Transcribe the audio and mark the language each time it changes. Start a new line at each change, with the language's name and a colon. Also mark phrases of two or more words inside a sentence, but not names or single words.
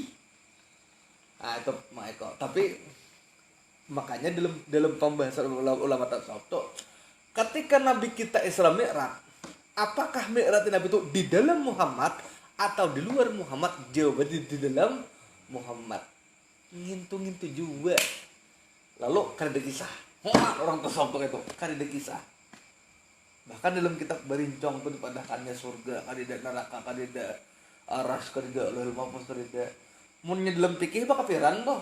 Banjar: Nah itu Michael. Tapi makanya dalam pembahasan ulama tasawuf tuh, ketika Nabi kita Isra Mi'raj, apakah Mi'raj Nabi itu di dalam Muhammad atau di luar Muhammad? Jawabannya di dalam Muhammad. Ngintu juga. Lalu kan ada kisah. Orang tasawuf itu kan ada kisah. Bahkan dalam kitab Barincong itu dipadahkannya surga, kan ada neraka, kan ada aras, kan ada Lauhul Mahfuz, kan ada. Munnya dalam fikih bakal piran tuh.